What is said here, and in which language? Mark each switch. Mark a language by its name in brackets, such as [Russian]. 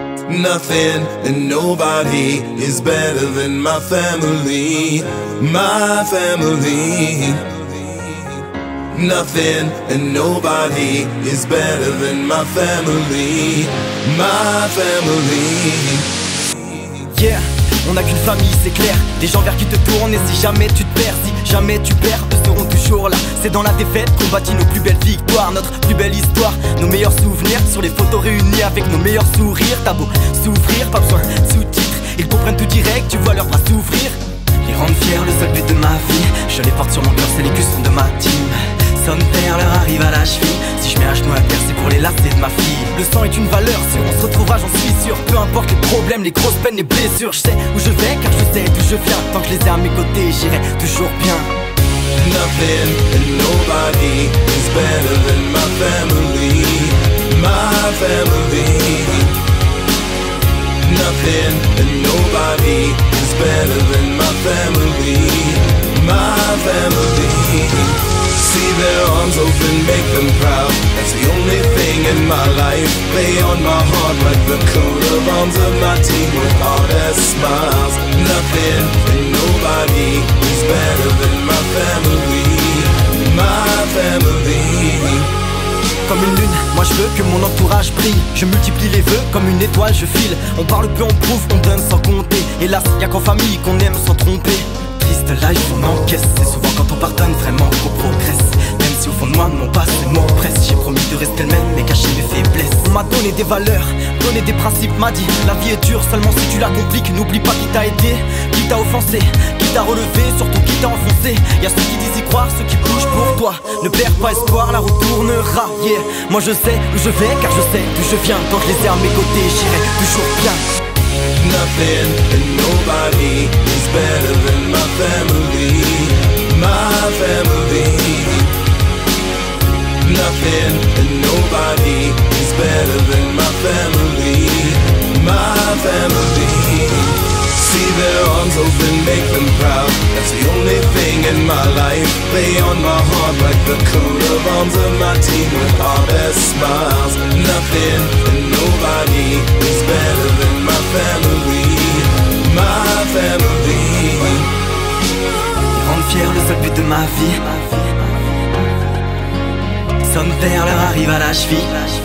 [English] Nothing and nobody is better than my family, my family. Nothing and nobody is better than my family, my family. [French] Yeah, on n'a qu'une famille, c'est clair. Des gens vers qui te tournent et si jamais tu te perds, si jamais tu perds, eux seront toujours là. C'est dans la défaite qu'on bâtit nos plus belles victoires, notre plus belle histoire, nos meilleurs souvenirs sur les photos réunies avec nos meilleurs sourires. T'as beau souffrir, pas besoin de sous-titres, ils comprennent tout direct, tu vois leurs bras s'ouvrir. Les rendre fiers, le seul but de ma vie, je les porte sur mon cœur, c'est les cuissons de ma team. Son père leur arrive à la cheville. Si je mets un genou à terre, c'est pour les lacets de ma fille. Le sang est une valeur, si on se retrouvera, j'en suis sûr. Peu importe les problèmes, les grosses peines, les blessures. Je sais où je vais, car je sais d'où je viens. Tant que je les ai à mes côtés, j'irai toujours bien. [English] Nothing and nobody is better than my family, my family. Nothing and nobody is better than my family, my family. See their arms open, make them proud. That's the only thing in my life. Lay on my heart like the coat of arms of my team with all their smiles. Nothing and nobody is better than my family, my family. [French] Comme une lune, moi je veux que mon entourage brille. Je multiplie les vœux, comme une étoile je file. On parle peu, on prouve, on donne sans compter. Hélas, y'a qu'en famille qu'on aime sans tromper. Triste life, on encaisse. C'est souvent quand on pardonne vraiment qu'on progresse. Même si au fond de moi, mon passé m'oppresse. J'ai promis de rester le même, mais cacher mes faiblesses. On m'a donné des valeurs, donné des principes. M'a dit, la vie est dure seulement si tu la compliques. N'oublie pas qui t'a aidé, qui t'a offensé, qui t'a relevé, surtout qui t'a enfoncé. Y'a ceux qui disent y croire, ceux qui bougent pour toi. Ne perds pas espoir, la route tournera, yeah. Moi je sais où je vais, car je sais d'où je viens. Tant que je les ai à mes côtés, j'irai toujours bien. [English] Nothing and nobody is better than my family, my family. Nothing and nobody is better than my family, my family. See their arms open, make them proud. That's the only thing in my life. Lay on my heart like the coat of arms of my team with all their smiles. Nothing and nobody is better than my family, my family. [French] Rendre fier, le seul but de ma vie. Son père leur arrive à la cheville.